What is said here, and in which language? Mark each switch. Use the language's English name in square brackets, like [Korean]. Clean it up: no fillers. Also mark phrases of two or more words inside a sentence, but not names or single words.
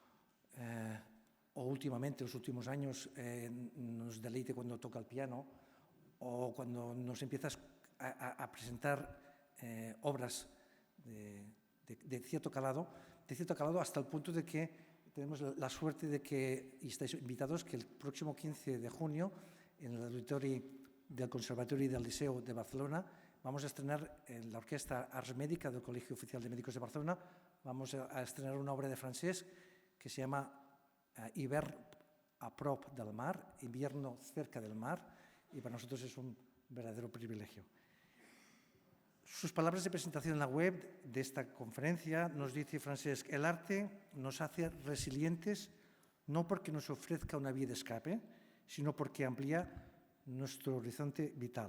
[Spanish] o últimamente, los últimos años, nos deleite cuando toca el piano, o cuando nos empiezas a presentar obras de cierto calado, hasta el punto de que tenemos la suerte de que, y estáis invitados, que el próximo 15 de junio, en el auditori del Conservatori del Liceu de Barcelona, vamos a estrenar en la Orquesta Ars Médica del Colegio Oficial de Médicos de Barcelona, vamos a estrenar una obra de Francesc que se llama Hivern a prop del mar, invierno cerca del mar, y para nosotros es un verdadero privilegio. Sus palabras de presentación en la web de esta conferencia nos dice Francesc: el arte nos hace resilientes no porque nos ofrezca una vía de escape, sino porque amplía nuestro horizonte vital.